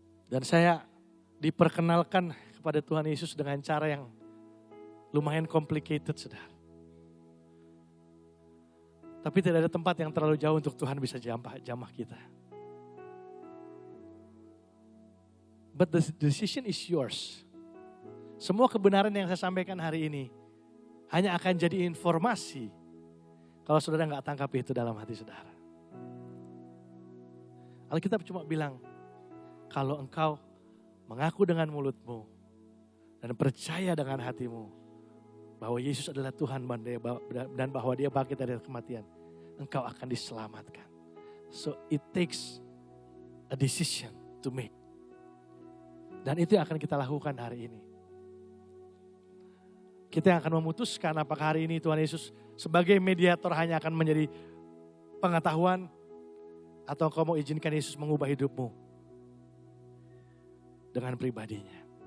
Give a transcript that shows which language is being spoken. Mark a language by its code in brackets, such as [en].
[id] Dan saya diperkenalkan kepada Tuhan Yesus dengan cara yang lumayan complicated, saudara. Tapi tidak ada tempat yang terlalu jauh untuk Tuhan bisa jamah kita. [en] But the decision is yours. [id] Semua kebenaran yang saya sampaikan hari ini hanya akan jadi informasi kalau saudara nggak tangkap itu dalam hati saudara. Alkitab cuma bilang, kalau engkau mengaku dengan mulutmu dan percaya dengan hatimu bahwa Yesus adalah Tuhan dan bahwa Dia bangkit dari kematian, engkau akan diselamatkan. [en] So it takes a decision to make. [id] Dan itu yang akan kita lakukan hari ini. Kita yang akan memutuskan apakah hari ini Tuhan Yesus sebagai mediator hanya akan menjadi pengetahuan atau kau mau izinkan Yesus mengubah hidupmu dengan pribadinya.